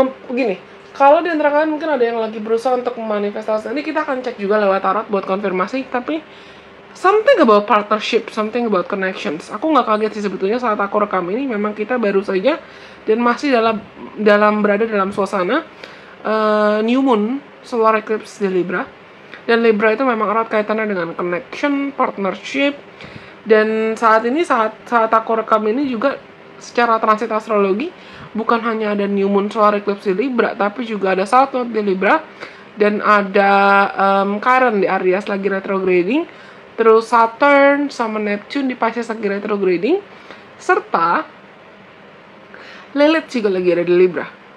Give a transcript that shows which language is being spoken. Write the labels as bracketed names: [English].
[Indonesian] Begini, kalau di antara kalian mungkin ada yang lagi berusaha untuk memanifestasi, ini kita akan cek juga lewat tarot buat konfirmasi. [English] Tapi something about partnership, something about connections. [Indonesian] Aku nggak kaget sih sebetulnya saat aku rekam ini. Memang kita baru saja dan masih berada dalam suasana new moon solar eclipse di Libra. Dan Libra itu memang erat kaitannya dengan connection, partnership. Dan saat ini saat aku rekam ini juga secara transit astrologi, bukan hanya ada new moon solar eclipse di Libra, tapi juga ada South Node di Libra, dan ada Chiron di Aries lagi retrograding, terus Saturn sama Neptune di Pisces lagi retrograding, serta Lilith juga lagi ada di Libra.